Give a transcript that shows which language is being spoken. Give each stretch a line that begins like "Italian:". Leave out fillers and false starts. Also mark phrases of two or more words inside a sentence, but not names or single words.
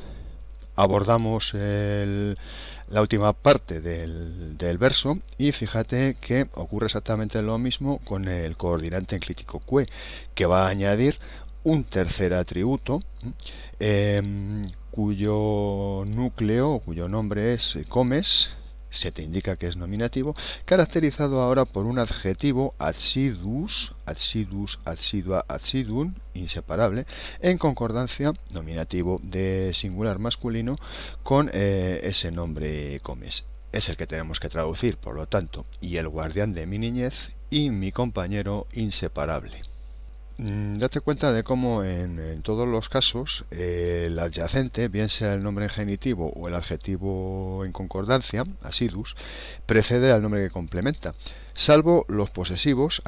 Spanish: Abordamos la última parte del verso, y fíjate que ocurre exactamente lo mismo con el coordinante enclítico que va a añadir un tercer atributo, cuyo núcleo, cuyo nombre es comes, se te indica que es nominativo, caracterizado ahora por un adjetivo adsidus, adsidua, adsidun, inseparable, en concordancia, nominativo de singular masculino, con ese nombre comes. Es el que tenemos que traducir, por lo tanto, y el guardián de mi niñez y mi compañero inseparable. Date cuenta de cómo en todos los casos el adyacente, bien sea el nombre en genitivo o el adjetivo en concordancia, asidus, precede al nombre que complementa, salvo los posesivos.